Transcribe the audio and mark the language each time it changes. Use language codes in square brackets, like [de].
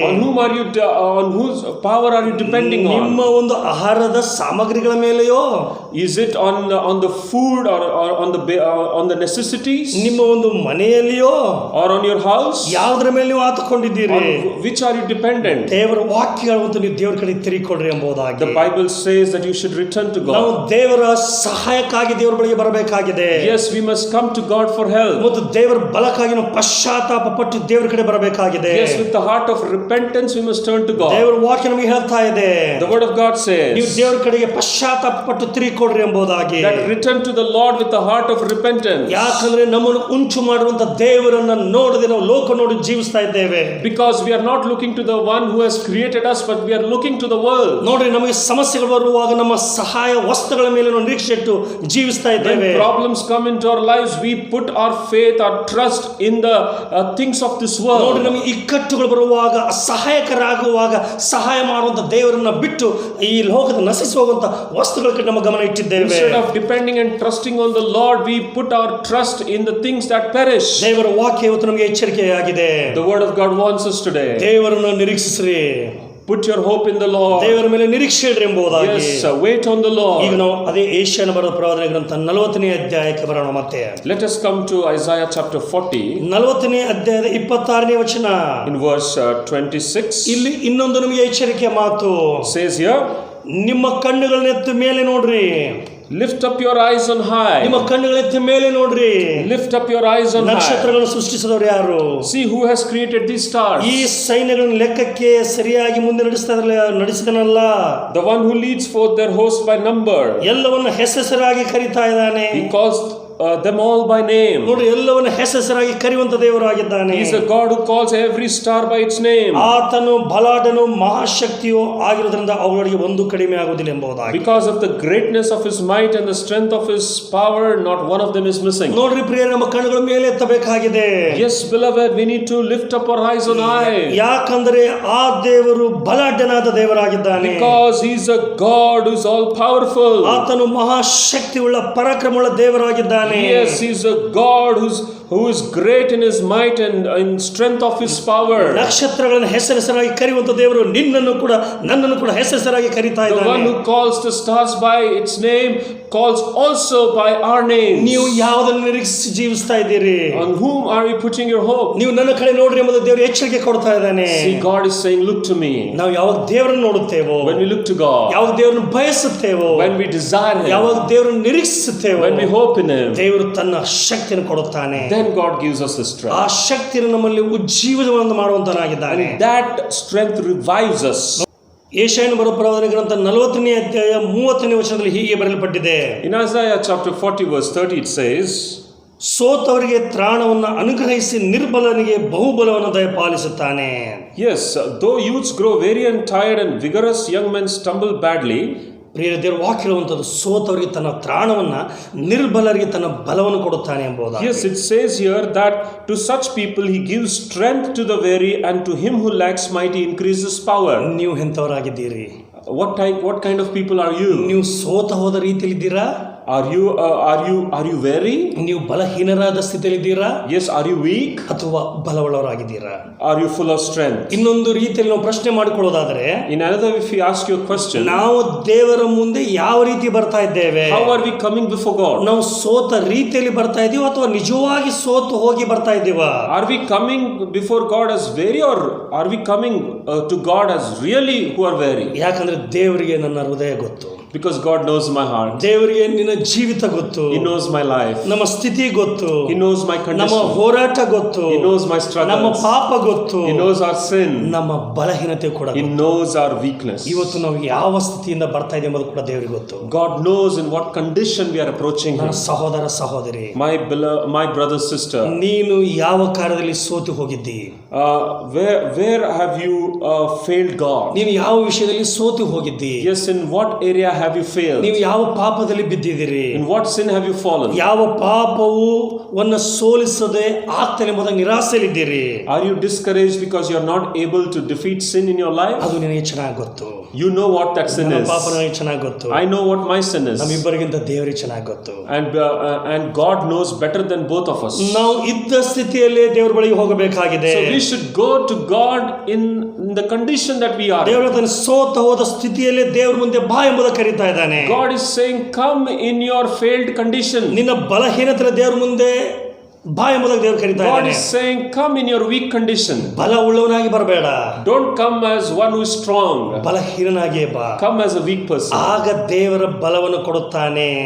[en] On whose power are you depending on? [kn] ನಿಮ್ಮ ಒಂದು ಆಹಾರದ ಸಾಮಗ್ರಿಗಳ ಮೇಲೆಯೋ? [en] Is it on the food or on the necessities? [kn] ನಿಮ್ಮ ಒಂದು ಮನೆಯಲ್ಲಿಯೋ? [en] Or on your house? [kn] ಯಾವುದರ ಮೇಲೆ ನೀವು ಆತುಕೊಂಡಿದ್ದೀರಿ? [en] On which are you dependent? [kn] ದೇವರ ವಾಕ್ಯಗಳಂತೂ ನೀವು ದೇವರ ಕಡೆ ತಿರುಗಿಕೊಳ್ಳ್ರಿ ಎಂಬುದಾಗಿ. [en] The Bible says that you should return to God. [kn] ನಾವು ದೇವರ ಸಹಾಯಕ್ಕಾಗಿ ದೇವರ ಬಳಿಗೆ ಬರಬೇಕಾಗಿದೆ. [en] Yes, we must come to God for help. [kn] ಮತ್ತು ದೇವರ ಬಲಕ್ಕಾಗಿ ನಾವು ಪಶ್ಚಾತ್ತಾಪ ಪಟ್ಟು ದೇವರ ಕಡೆ ಬರಬೇಕಾಗಿದೆ. [en] Yes, with the heart of repentance we must turn to God. [kn] ದೇವರ ವಾಕ್ಯ ನಮಗೆ ಹೇಳ್ತಾ ಇದೆ, [en] the word of God says, [kn] ನೀವು ದೇವರ ಕಡೆಗೆ ಪಶ್ಚಾತ್ತಾಪ ಪಟ್ಟು ತಿರುಗಿಕೊಳ್ಳ್ರಿ ಎಂಬುದಾಗಿ. [en] that return to to the Lord with a heart of repentance. [kn] ಯಾಕಂದ್ರೆ ನಮ್ಮನ್ನು ಉಂಟು ಮಾಡುವಂತ ದೇವರನ್ನ ನೋಡದೆ ನಾವು ಲೋಕ ನೋಡಿ ಜೀವಿಸ್ತಾ ಇದ್ದೇವೆ. [en] Because we are not looking to the one who has created us, but we are looking to the world. [kn] ನೋಡ್ರಿ, ನಮಗೆ ಸಮಸ್ಯೆಗಳು ಬರುವಾಗ ನಮ್ಮ ಸಹಾಯ ವಸ್ತುಗಳ ಮೇಲೆ ನಾವು ನಿರೀಕ್ಷೆ ಇಟ್ಟು ಜೀವಿಸ್ತಾ ಇದ್ದೇವೆ. [en] When problems come into our lives, we put our faith, our trust in the things of this world. [kn] ನೋಡ್ರಿ, ನಮಗೆ ಇಕ್ಕಟ್ಟುಗಳು ಬರುವಾಗ ಅಸಹಾಯಕರಾಗುವಾಗ ಸಹಾಯ ಮಾಡುವಂತ ದೇವರನ್ನ ಬಿಟ್ಟು ಈ ಲೋಕದ ನಶಿಸಿ ಹೋಗುವಂತ ವಸ್ತುಗಳ ಕಡೆ ನಮ್ಮ ಗಮನ ಇಟ್ಟಿದ್ದೇವೆ. [en] Instead of depending and trusting on the Lord, we put our trust in the things that perish. [kn] ದೇವರ ವಾಕ್ಯ ಇವತ್ತು ನಮಗೆ ಎಚ್ಚರಿಕೆಯಾಗಿದೆ. [en] The word of God warns us today. [kn] ದೇವರನ್ನು ನಿರೀಕ್ಷಿಸ್ರಿ. [en] Put your hope in the Lord. [kn] ದೇವರ ಮೇಲೆ ನಿರೀಕ್ಷೆ ಇಡ್ರಿ ಎಂಬುದಾಗಿ. [en] Yes, wait on the Lord. [kn] ಈಗ ನಾವು ಅದೇ ಯೆಶಾಯನ ಬರೆದ ಪ್ರವಾದನೆ ಗ್ರಂಥ 40ನೇ ಅಧ್ಯಾಯಕ್ಕೆ ಬರೋಣ. ಮತ್ತೆ [en] Let us come to Isaiah chapter 40. [kn] 40ನೇ ಅಧ್ಯಾಯದ 26ನೇ ವಚನ. [en] In verse 26. [kn] ಇಲ್ಲಿ ಇನ್ನೊಂದು ನಮಗೆ ಎಚ್ಚರಿಕೆ ಮಾತು. [en] Says here, [kn] ನಿಮ್ಮ ಕಣ್ಣುಗಳನ್ನೆತ್ತು ಮೇಲೆ ನೋಡ್ರಿ. [en] lift up your eyes on high. [kn] ನಿಮ್ಮ ಕಣ್ಣುಗಳನ್ನೆತ್ತು ಮೇಲೆ ನೋಡ್ರಿ. [en] Lift up your eyes on high. [kn] ನಕ್ಷತ್ರಗಳನ್ನು ಸೃಷ್ಟಿಸಿದವರು ಯಾರು? [en] See who has created these stars. [kn] ಈ ಸೈನ್ಯಗಳನ್ನು ಲೆಕ್ಕಕ್ಕೆ ಸರಿಯಾಗಿ ಮುಂದೆ ನಡೆಸಿದನಲ್ಲ. [en] The one who leads forth their host by number. [kn] ಎಲ್ಲವನ್ನು ಹೆಸರಾಗಿ ಕರೀತಾ ಇದ್ದಾನೆ. [en] He calls them all by name. [kn] ನೋಡಿ, ಎಲ್ಲವನ್ನು ಹೆಸರಾಗಿ ಕರೆಯುವಂತ ದೇವರಾಗಿದ್ದಾನೆ. [en] He is a God who calls every star by its name. [kn] ಆತನು ಬಲಾಢ್ಯನು ಮಹಾಶಕ್ತಿಯು ಆಗಿರುವುದರಿಂದ ಅವುಗಳಿಗೆ ಒಂದು ಕಡಿಮೆ ಆಗುವುದಿಲ್ಲ ಎಂಬುದಾಗಿ. [en] Because of the greatness of his might and the strength of his power, not one of them is missing. [kn] ನೋಡ್ರಿ ಪ್ರಿಯರೇ, ನಮ್ಮ ಕಣ್ಣುಗಳ ಮೇಲೆ ಎತ್ತಬೇಕಾಗಿದೆ. [en] Yes, beloved, we need to lift up our eyes on high. [kn] ಯಾಕಂದ್ರೆ ಆ ದೇವರು ಬಲಾಢ್ಯನಾದ ದೇವರಾಗಿದ್ದಾನೆ. [en] Because he is a God who is all powerful. [kn] ಆತನು ಮಹಾಶಕ್ತಿಯುಳ್ಳ ಪರಾಕ್ರಮವುಳ್ಳ ದೇವರಾಗಿದ್ದಾನೆ. [en] Yes, he is a God who is great in his might and in strength of his power. [kn] ನಕ್ಷತ್ರಗಳನ್ನು ಹೆಸರಾಗಿ ಕರೆಯುವಂತ ದೇವರು ನಿನ್ನನ್ನು ಕೂಡ ನನ್ನನ್ನು ಕೂಡ ಹೆಸರಾಗಿ ಕರೀತಾ [en] The [kn] ಇದ್ದಾನೆ. [en] one who calls the stars by its name calls also by our names. [kn] ನೀವು ಯಾವುದನ್ನು ನಿರೀಕ್ಷಿಸಿ ಜೀವಿಸ್ತಾ ಇದ್ದೀರಿ? [en] On whom are you putting your hope? [kn] ನೀವು ನನ್ನ ಕಡೆ ನೋಡ್ರಿ ಎಂಬುದು ದೇವರು ಎಚ್ಚರಿಕೆ ಕೊಡ್ತಾ ಇದ್ದಾನೆ. [en] See, God is saying, look to me. [kn] ನಾವು ಯಾವಾಗ ದೇವರನ್ನು ನೋಡುತ್ತೇವೋ, [en] When we look to God, [kn] ಯಾವಾಗ ದೇವರನ್ನು ಬಯಸುತ್ತೇವೋ, [en] when we desire him, [kn] ಯಾವಾಗ ದೇವರನ್ನು ನಿರೀಕ್ಷಿಸುತ್ತೇವೋ, [en] when we hope in him, [kn] ದೇವರು ತನ್ನ ಶಕ್ತಿಯನ್ನು ಕೊಡುತ್ತಾನೆ. [en] then God gives us his [kn] ಆ [en] strength. [kn] ಶಕ್ತಿಯನ್ನು ನಮ್ಮಲ್ಲಿ ಉಜ್ಜೀವನವನ್ನು ಮಾಡುವಂತನಾಗಿದ್ದಾನೆ. [en] And that strength revives us. [kn] ಯೆಶಾಯನ ಬರೆದ ಪ್ರವಾದನೆ ಗ್ರಂಥ 40ನೇ ಅಧ್ಯಾಯ 30ನೇ ವಚನದಲ್ಲಿ ಹೀಗೆ ಬರೆಯಲ್ಪಟ್ಟಿದೆ. [en] In Isaiah chapter 40 verse 30 it says, [kn] ಸೋತವರಿಗೆ ತ್ರಾಣವನ್ನು ಅನುಗ್ರಹಿಸಿ ನಿರ್ಬಲನಿಗೆ ಬಹುಬಲವನ್ನು ದಯಪಾಲಿಸುತ್ತಾನೆ. [en] yes, though youths grow weary and tired and vigorous young men stumble badly. [kn] ಪ್ರಿಯ ದೇವರು ವಾಕ್ಯ ಹೇಳುವಂಥದ್ದು, ಸೋತವರಿಗೆ ತನ್ನ ತ್ರಾಣವನ್ನ, ನಿರ್ಬಲರಿಗೆ ತನ್ನ ಬಲವನ್ನು ಕೊಡುತ್ತಾನೆ ಎಂಬುದಾಗಿ. [en] Yes, it says here that to such people he gives strength to the weary, and to him who lacks might he increases power. [kn] ನೀವು ಎಂಥವರಾಗಿದ್ದೀರಿ? [en] What kind of people are you? [kn] ನೀವು ಸೋತ ಹೋದ ರೀತಿಯಲ್ಲಿದ್ದೀರಾ? [en] Are you weary? [kn] ನೀವು ಬಲಹೀನರಾದ ಸ್ಥಿತಿಯಲ್ಲಿದ್ದೀರಾ? [en] Yes, are you weak? [kn] ಅಥವಾ ಬಲವುಳ್ಳವರಾಗಿದ್ದೀರಾ? [en] Are you full of strength? [kn] ಇನ್ನೊಂದು ರೀತಿಯಲ್ಲಿ ನಾವು ಪ್ರಶ್ನೆ ಮಾಡಿಕೊಳ್ಳೋದಾದ್ರೆ, [en] In another, if we ask you a question, [kn] ನಾವು ದೇವರ ಮುಂದೆ ಯಾವ ರೀತಿ ಬರ್ತಾ ಇದ್ದೇವೆ? [en] how are we coming before God? [kn] ನಾವು ಸೋತ ರೀತಿಯಲ್ಲಿ ಬರ್ತಾ ಇದೀವ ಅಥವಾ ನಿಜವಾಗಿ ಸೋತು ಹೋಗಿ ಬರ್ತಾ ಇದ್ದೀವಾ? [en] Are we coming before God as weary, or are we coming to God as really who are weary? [kn] ಯಾಕಂದ್ರೆ ದೇವರಿಗೆ ನನ್ನ ಹೃದಯ ಗೊತ್ತು. [en] Because God knows my heart. [kn] ದೇವರಿಗೆ ನಿನ್ನ ಜೀವಿತ ಗೊತ್ತು. [en] He knows my life. [kn] ನಮ್ಮ ಸ್ಥಿತಿ ಗೊತ್ತು. [en] He knows my [kn] ನಮ್ಮ [en] condition. [kn] ಹೋರಾಟ ಗೊತ್ತು. [en] He knows my struggles. [kn] ನಮ್ಮ ಪಾಪ ಗೊತ್ತು. [en] He knows our sin. [kn] ನಮ್ಮ ಬಲಹೀನತೆ ಕೂಡ [en] He knows our weakness. [kn] ಇವತ್ತು ನಾವು ಯಾವ ಸ್ಥಿತಿಯಿಂದ ಬರ್ತಾ ಇದೆ ಎಂಬುದು ಕೂಡ ದೇವರಿಗೆ ಗೊತ್ತು. [en] God knows in what condition we are approaching [kn] ನನ್ನ [en] Him. [kn] ಸಹೋದರ ಸಹೋದರಿ, [en] My brother, sister, [kn] ನೀನು ಯಾವ ಕಾರ್ಯದಲ್ಲಿ ಸೋತು ಹೋಗಿದ್ದಿ? [en] where have you failed God? [kn] ನೀನು ಯಾವ ವಿಷಯದಲ್ಲಿ ಸೋತು ಹೋಗಿದ್ದಿ? [en] Yes, in what area have you failed? [kn] ನೀವು ಯಾವ ಪಾಪದಲ್ಲಿ ಬಿದ್ದಿದ್ದೀರಿ? [en] In what sin have you fallen? [kn] ಯಾವ ಪಾಪವು ಸೋಲಿಸದೆ ಆಗ್ತದೆ ಎಂಬುದಾಗಿ ನಿರಾಸೆಯಲ್ಲಿದ್ದೀರಿ? [en] Are you discouraged because you are not able to defeat sin in your life? [kn] ಅದು ನಿನಗೆ ಚೆನ್ನಾಗಿ ಗೊತ್ತು. [en] You know what that sin [kn] ನನ್ನ [en] is. [kn] ಪಾಪ ನನಗೆ ಚೆನ್ನಾಗಿ ಗೊತ್ತು. [en] I know what my sin is. [kn] ನಮ್ಮಿಬ್ಬರಿಗಿಂತ ದೇವರಿಗೆ ಚೆನ್ನಾಗಿ ಗೊತ್ತು. [en] And God knows better than both of us. [kn] ನಾವು ಇದ್ದ ಸ್ಥಿತಿಯಲ್ಲೇ ದೇವರ ಬಳಿಗೆ ಹೋಗಬೇಕಾಗಿದೆ. [en] So we should go to God in the condition that we are. [kn] ದೇವರ ತನ್ನ ಸೋತ ಹೋದ ಸ್ಥಿತಿಯಲ್ಲೇ ದೇವರ ಮುಂದೆ ಬಾ ಎಂಬುದಾಗಿ ಕರೀತಾ ಇದ್ದಾನೆ. [en] God is saying, come in your failed condition. [kn] ನಿನ್ನ ಬಲಹೀನತೆ ದೇವರ ಮುಂದೆ ಬಾ ಎಂಬುದಾಗಿ ದೇವರು ಕರೀತಾ [en] God [kn] ಇದ್ದಾನೆ. [en] is saying, come in your weak condition. [kn] ಬಲ ಉಳ್ಳವನಾಗಿ ಬರಬೇಡ, [en] Don't come as one who is strong. [kn] ಬಲಹೀನನಾಗಿಯೇ ಬಾ. [en] Come as a weak person. [kn] ಆಗ ದೇವರ ಬಲವನ್ನು ಕೊಡುತ್ತಾನೆ.